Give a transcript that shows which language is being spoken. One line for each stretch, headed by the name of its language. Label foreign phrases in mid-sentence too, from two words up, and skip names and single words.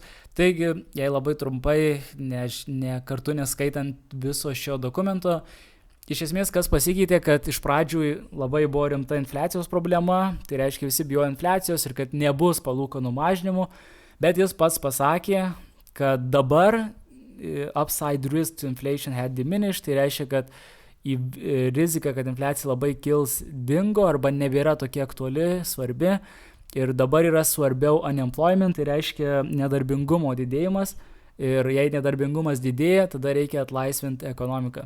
Lithuanian: Taigi, jei labai trumpai, kartu neskaitant viso šio dokumento, iš esmės, kas pasikeitė, kad iš pradžių labai buvo rimta infliacijos problema, tai reiškia visi bijojo infliacijos ir kad nebus palūkanų mažinimų, bet jis pats pasakė, kad dabar
English: upside risk to inflation had diminished,
Lithuanian: tai reiškia, kad rizika, kad infliacija labai kils, dingo arba nebėra tokia aktuali, svarbi ir dabar yra svarbiau unemployment, tai reiškia nedarbingumo didėjimas ir jei nedarbingumas didėja, tada reikia atlaisvinti ekonomiką.